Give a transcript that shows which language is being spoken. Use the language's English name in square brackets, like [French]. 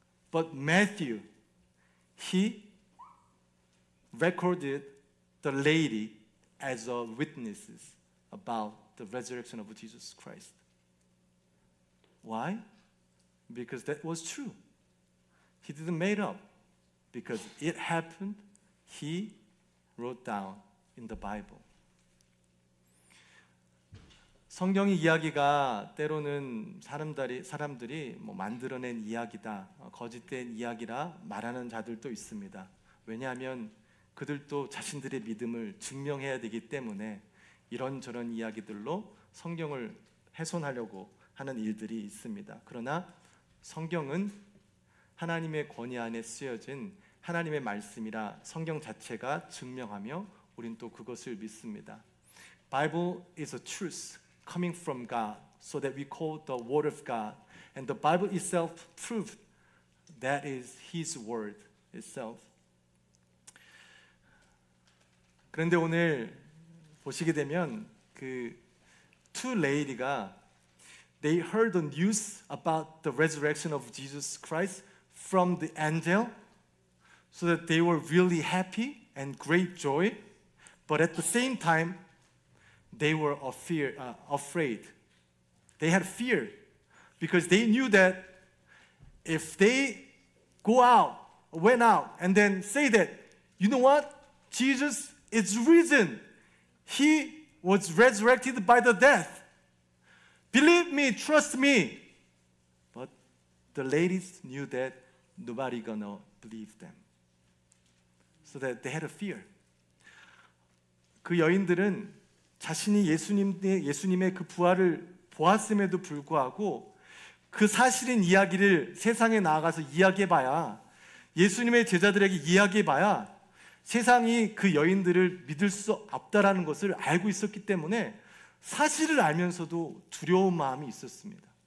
[English] But Matthew, he recorded the lady as a witnesses about the resurrection of Jesus Christ. Why? Because that was true. He didn't make up. Because it happened, he wrote down in the Bible. [Korean] 성경의 이야기가 때로는 사람들이 만들어낸 이야기다, 거짓된 이야기라 말하는 자들도 있습니다. 왜냐하면 그들도 자신들의 믿음을 증명해야 되기 때문에 이런저런 이야기들로 성경을 훼손하려고 하는 일들이 있습니다. 그러나 성경은 하나님의 권위 안에 쓰여진 하나님의 말씀이라 성경 자체가 증명하며 우린 또 그것을 믿습니다. [English] Bible is a truth coming from God, so that we call the Word of God. And the Bible itself proved that is His Word itself. [Korean] 그런데 오늘 보시게 되면 그 [English] two lady가 they heard the news about the resurrection of Jesus Christ from the angel, so that they were really happy and great joy, but at the same time they were afraid. They had fear because they knew that if they went out and then say that, you know what? Jesus is risen. He was resurrected by the death. Believe me, trust me. But the ladies knew that nobody gonna believe them. So that they had a fear. [Korean] 그 여인들은 자신이 예수님의 그 부활을 보았음에도 불구하고 그 사실인 이야기를 세상에 나아가서 이야기해봐야, 예수님의 제자들에게 이야기해봐야 세상이 그 여인들을 믿을 수 없다라는 것을 알고 있었기 때문에 사실을 알면서도 두려운 마음이 있었습니다.